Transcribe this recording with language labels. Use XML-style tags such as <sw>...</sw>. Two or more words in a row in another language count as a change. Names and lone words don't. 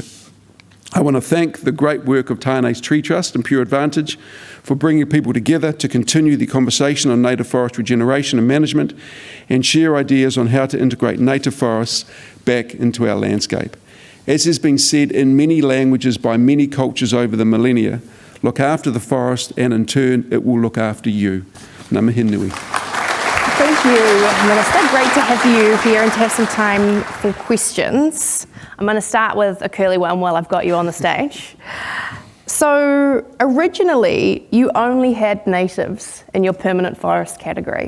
<en>I want to thank the great work of Tāne's Tree Trust and Pure Advantage for bringing people together to continue the conversation on native forest regeneration and management and share ideas on how to integrate native forests back into our landscape. As has been said in many languages by many cultures over the millennia, look after the forest and in turn it will look after you.</en> <mi>Ngā mihi nui.</mi> <en>Thank you, Minister. Great to have you here and to have some time for questions. I'm going to start with a curly one while I've got you on the stage. So originally, you only had natives in your permanent forest category.</en>